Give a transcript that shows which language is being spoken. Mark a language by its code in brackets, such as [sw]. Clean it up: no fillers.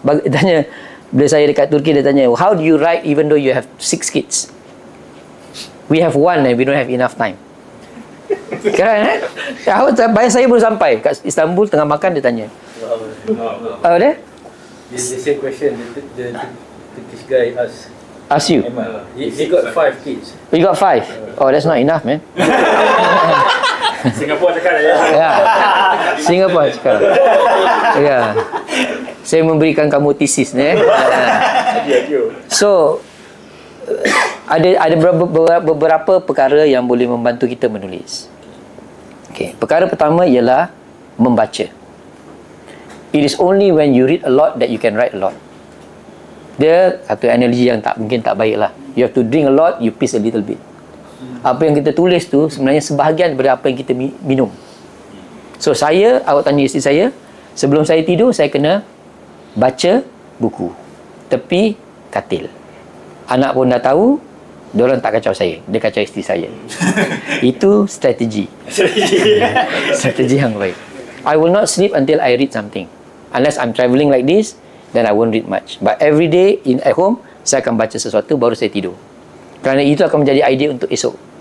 [ms] Tanya bila saya dekat Turki, dia tanya, [en] how do you write even though you have 6 kids? We have 1 and we don't have enough time. [ms] Kan? Bayar saya baru sampai kat Istanbul, tengah makan dia tanya. Apa dia? [en] The same question the Turkish guy ask you. He got 5 kids. You got 5? Oh, that's not enough, man. [ms] Singapura cakap ya. Singapura cakap. Ya. Saya memberikan kamu tesis ni. So ada beberapa perkara yang boleh membantu kita menulis. Okey, perkara pertama ialah membaca. [en] It is only when you read a lot that you can write a lot. [ms] Dia satu analogi yang mungkin tak baik lah. [en] You have to drink a lot, you piss a little bit. [ms] Apa yang kita tulis tu sebenarnya sebahagian daripada apa yang kita minum. So awak tanya isteri saya, sebelum saya tidur saya kena baca buku tepi katil. Anak pun dah tahu, diorang tak kacau saya, dia kacau isteri saya. Itu strategi. Strategi yang baik. [en] I will not sleep until I read something. Unless I'm travelling like this, then I won't read much. But every day at home, [ms] saya akan baca sesuatu baru saya tidur. Kerana itu akan menjadi idea untuk esok.